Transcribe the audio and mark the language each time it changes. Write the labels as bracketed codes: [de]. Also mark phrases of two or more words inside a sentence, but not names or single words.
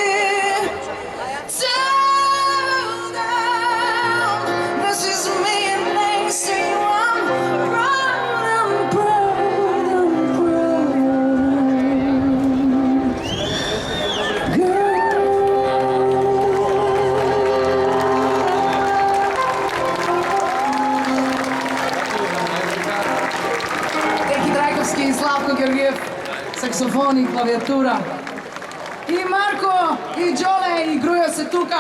[en] Tell them, this is me and thanks to you I'm proud, I'm proud, I'm proud. Girl. [mk] Деки Трајковски и Славко Георгиев, саксофон и клавиатура. И Марко, и Джоле, и Грујо се тука.